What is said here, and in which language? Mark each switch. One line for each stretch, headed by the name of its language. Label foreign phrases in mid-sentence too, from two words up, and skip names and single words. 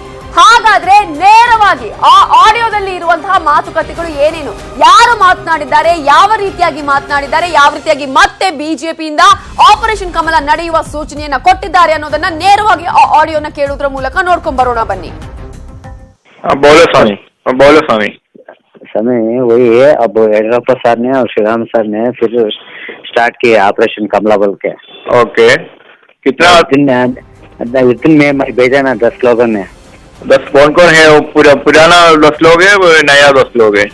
Kannada: ಹಾಗಾದ್ರೆ ನೇರವಾಗಿ ಆ ಆಡಿಯೋದಲ್ಲಿ ಇರುವಂತಹ ಮಾತುಕತೆಗಳು ಏನೇನು, ಯಾರು ಮಾತನಾಡಿದ್ದಾರೆ, ಯಾವ ರೀತಿಯಾಗಿ ಮಾತನಾಡಿದ್ದಾರೆ, ಯಾವ ರೀತಿಯಾಗಿ ಮತ್ತೆ ಬಿಜೆಪಿಯಿಂದ ಆಪರೇಷನ್ ಕಮಲ ನಡೆಯುವ ಸೂಚನೆಯನ್ನ ಕೊಟ್ಟಿದ್ದಾರೆ ಅನ್ನೋದನ್ನ ನೇರವಾಗಿ ಆ ಆಡಿಯೋನ ಕೇಳುವುದರ ಮೂಲಕ ನೋಡ್ಕೊಂಡ್ ಬರೋಣ ಬನ್ನಿ.
Hindi: समय वही है. अब येडियुरप्पा सर ने और श्रीराम सर ने फिर स्टार्ट किए ऑपरेशन कमला बल के. ओके, कितना विदिन में भेजा ना 10 लोगों ने. 10 कौन है? पुराना 10 लोग है, नया 10 लोग है?